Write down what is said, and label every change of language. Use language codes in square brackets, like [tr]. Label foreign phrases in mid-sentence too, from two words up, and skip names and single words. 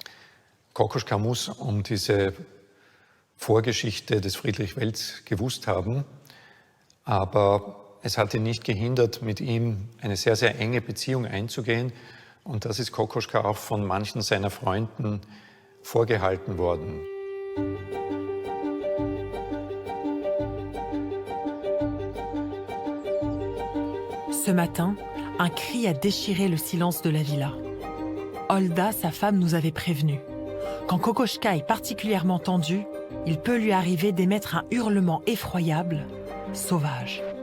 [de] Kokoschka muss um diese Vorgeschichte des Friedrich Wels gewusst haben, aber es hat ihn nicht gehindert, mit ihm eine sehr, sehr enge Beziehung einzugehen. Und das ist Kokoschka auch von manchen seiner Freunden vorgehalten worden. [fr] Ce matin, un cri a déchiré le silence de la villa. Olda, sa femme, nous avait prévenus. Quand Kokoschka est particulièrement tendu, il peut lui arriver d'émettre un hurlement effroyable, sauvage.